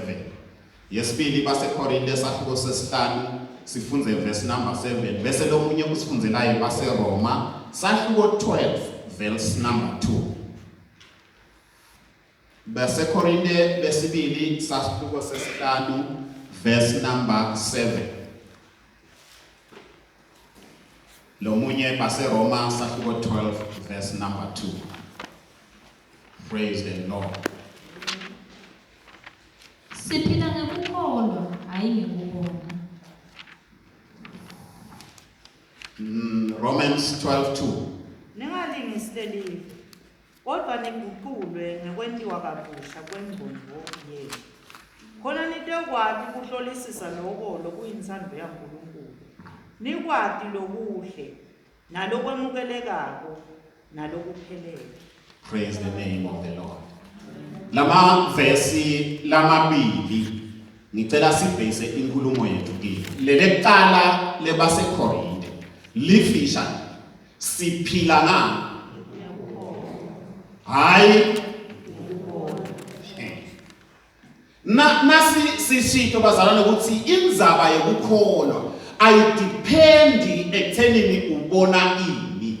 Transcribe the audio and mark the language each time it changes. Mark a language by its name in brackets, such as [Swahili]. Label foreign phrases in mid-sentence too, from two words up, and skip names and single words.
[Swati] Yesibili baseKorinte sahluko sesihlanu sifunze [English] verse number 7 [Swati] bese lomunye usifunzelayo baseRoma sahluko 12 [English] verse number 2. [Swati] BaseKorinte besibili sahluko sesihlanu [English] verse number 7. [Swati] Lomunye baseRoma sahluko 12 [English] verse number 2. Praise the Lord. [Swati] Siphila ngekukholwa hayi ngekubona. [English] Romans 12:2. [Swati] Ningalingiseli kodwa niguqulwe ngokwentiwa kabusha kwengqondo yenu. Khona nitokwati kuhlolisisa lokho lokuyintsando yaNkulunkulu. Nikwati lokuhle nalokwemukelekako nalokuphelele. [English] Praise the name of the Lord. [Swati] Lama versi lamabili ngicela sibhese inkulumo yethu kile. Lelekuqala lebaseKorinte lifisha siphila ngani? Hayi nasi sisito bazalwane ukuthi indzaba yokukholwa ayidependi ekuthenini ubona ini.